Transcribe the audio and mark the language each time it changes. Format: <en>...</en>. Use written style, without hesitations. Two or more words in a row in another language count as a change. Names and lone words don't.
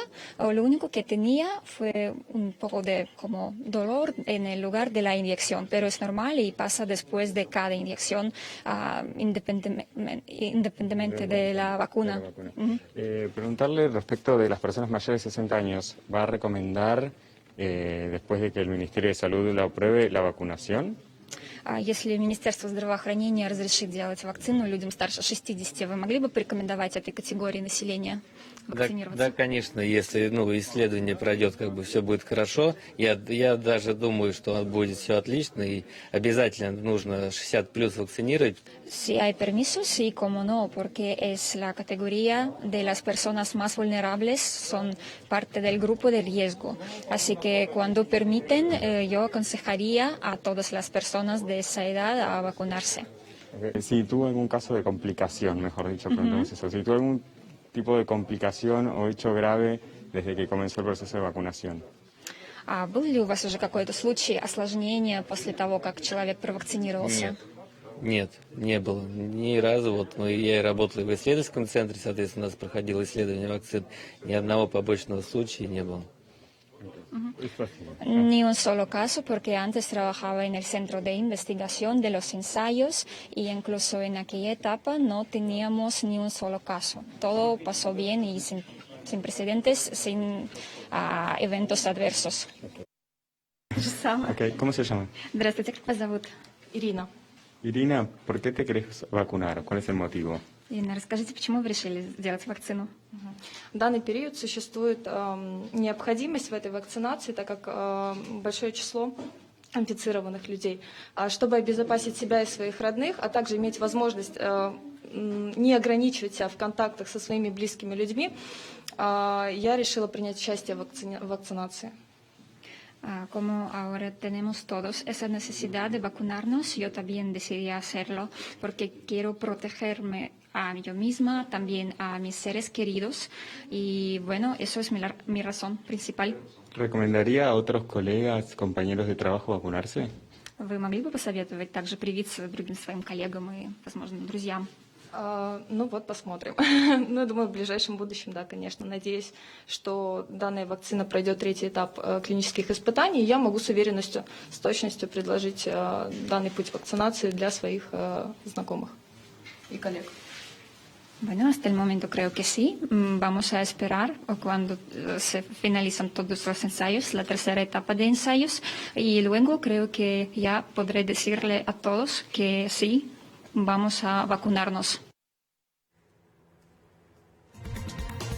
<es>Lo único que tenía fue un poco de como dolor en el lugar de la inyección, pero es normal y pasa después de cada inyección. Independientemente de la vacuna. Preguntarle respecto de las personas mayores de 60 años, ¿va a recomendar, después de que el Ministerio de Salud la apruebe, la vacunación?</es> <ru>Если Министерство здравоохранения разрешит делать вакцину людям старше 60, вы могли бы порекомендовать этой категории населения вакцинироваться? Да, конечно, если исследование пройдет, все будет хорошо. Я даже думаю, что будет все отлично, и обязательно нужно 60+ вакцинировать.</ru> <es>Si hay permiso, sí, como no, porque es la categoría de las personas más vulnerables, son parte del grupo de riesgo. Así que cuando permiten, yo aconsejaría a todas las personas de esa edad a vacunarse. Si tuvo algún caso de complicación, mejor dicho, preguntamos eso. Si tuvo algún tipo de complicación o hecho grave desde que comenzó el proceso de vacunación.</es> <ru>Был ли у вас уже какой-то случай осложнения после того, как человек провакцинировался? Нет, не было ни разу. Я работал в исследовательском центре, соответственно, у нас проходило исследование вакцин. Ни одного побочного случая не было.</ru> <es>Ni un solo caso, porque antes trabajaba en el centro de investigación de los ensayos y incluso en aquella etapa no teníamos ni un solo caso. Todo pasó bien y sin precedentes, sin eventos adversos. Okay. ¿Cómo se llama?</es> <ru>Здравствуйте, как вас зовут? Ирина.</ru> <es>Irina, ¿por qué te querés vacunar? ¿Cuál es el motivo?</es> <ru>Ирина, расскажите, почему вы решили сделать вакцину? В данный период существует необходимость в этой вакцинации, так как большое число инфицированных людей. Чтобы обезопасить себя и своих родных, а также иметь возможность не ограничивать себя в контактах со своими близкими людьми, я решила принять участие в вакцинации.</ru> <es>Como ahora tenemos todos esa necesidad de vacunarnos, yo también decidí hacerlo porque quiero protegerme a yo misma, también a mis seres queridos y bueno, eso es mi razón principal. ¿Recomendaría a otros colegas, compañeros de trabajo vacunarse?</es> <ru>Вы могли бы посоветовать также привиться другим своим коллегам и, возможно, друзьям? Посмотрим. Я думаю, в ближайшем будущем, да, конечно. Надеюсь, что данная вакцина пройдет третий этап клинических испытаний, и я могу с уверенностью, с точностью предложить данный путь вакцинации для своих знакомых и коллег.</ru> <es>Bueno, hasta el momento creo que sí. Vamos a esperar cuando se finalizan todos los ensayos, la tercera etapa de ensayos, y luego creo que ya podré decirle a todos que sí, vamos a vacunarnos.</es>